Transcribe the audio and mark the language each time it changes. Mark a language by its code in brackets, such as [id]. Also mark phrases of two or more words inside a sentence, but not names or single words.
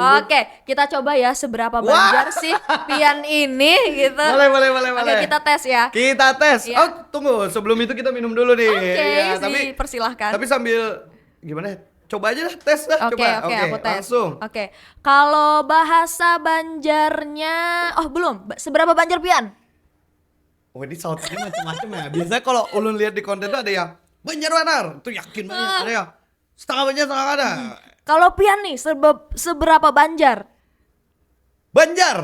[id] Oke, kita coba ya seberapa Banjar sih Pian ini gitu. Boleh. Oke, kita tes ya. Kita tes. Iya. Oh, tunggu. Sebelum itu kita minum dulu nih. Oke, Iya, persilahkan. tapi sambil gimana? Coba aja lah, tes lah. Oke, Coba. aku tes. Langsung. Oke. Kalau bahasa Banjarnya, oh belum. Seberapa Banjar Pian? Oh, ini sautnya macam-macam ya. Biasanya kalau Ulun lihat di konten tuh ada yang Banjar Wanar, itu yakin banget. Ada yang setengah Banjar, setengah ada. Kalau Pian nih, seberapa Banjar? Banjar